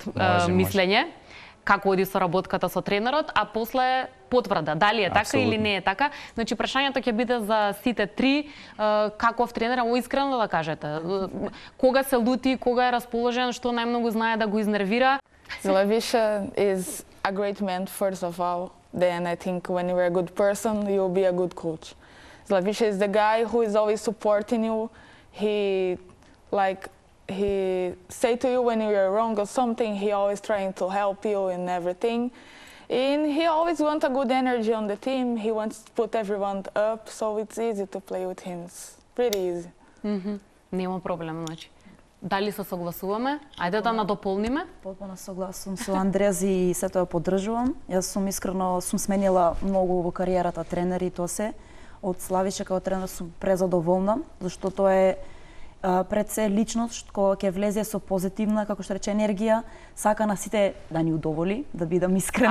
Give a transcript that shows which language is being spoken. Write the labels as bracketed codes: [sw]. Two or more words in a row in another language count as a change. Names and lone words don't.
[mk] Може. мислење како оди соработката со тренерот, а после потврда дали е така Апсолутно. или не е така. Значи прашањето ќе биде за сите три, каков тренер, амо искрено да кажете. Кога се лути, кога е расположен, што најмногу знае да го изнервира. [en] Zlavisha is a great man, first of all. Then I think when you're a good person, you'll be a good coach. Zlavisha is the guy who is always supporting you. He say to you when you're wrong or something, he always trying to help you in everything. And he always wants a good energy on the team. He wants to put everyone up, so it's easy to play with him. It's pretty easy. [mk] Нема проблем, значи. Дали се согласуваме? Ајде да надополниме. Потpuno согласувам со Андрес и се тоа поддржувам. Јас сум искрено сменила многу во кариерата тренери и тоа се. Од Славиша како тренер сум презадоволна, зашто тоа е пред се личност која ќе влезе со позитивна, како што рече, енергија, сака на сите да ни удоволи, да бидам искрена.